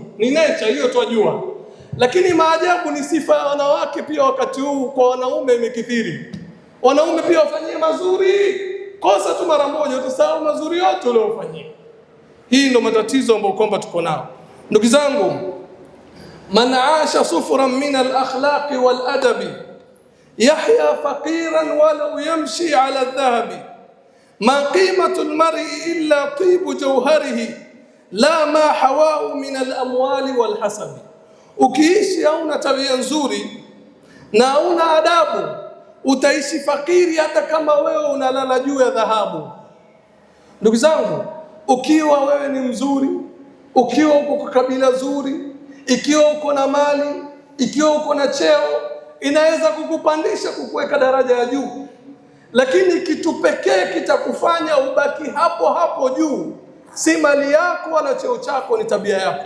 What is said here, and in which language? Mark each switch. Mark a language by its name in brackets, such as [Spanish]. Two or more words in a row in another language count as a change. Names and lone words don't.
[Swahili] Ni nature hiyo twajua, lakini maajabu ni sifa ya wanawake pia. Wakati huu kwa wanaume imekithiri, wanaume pia wafanyie mazuri, kosa tu mara moja utasahau mazuri yote uliofanyia. Hii ndo matatizo ambayo kwamba tuko nao ndugu zangu. [Arabic] من عاش صفرا من الأخلاق والأدب يحيا فقيرا ولو يمشي على ذهب ما قيمة المرء إلا طيب جوهره لا ما حواه من الأموال والحسب. [Swahili] Ukiishi hauna tabia nzuri na hauna adabu, utaishi fakiri hata kama wewe unalala juu ya dhahabu. Ndugu zangu, ukiwa wewe ni mzuri, ukiwa uko kwa kabila zuri, ikiwa uko na mali, ikiwa uko na cheo, inaweza kukupandisha kukuweka daraja ya juu, lakini kitu pekee kitakufanya ubaki hapo hapo juu si mali yako wala cheo chako, ni tabia yako.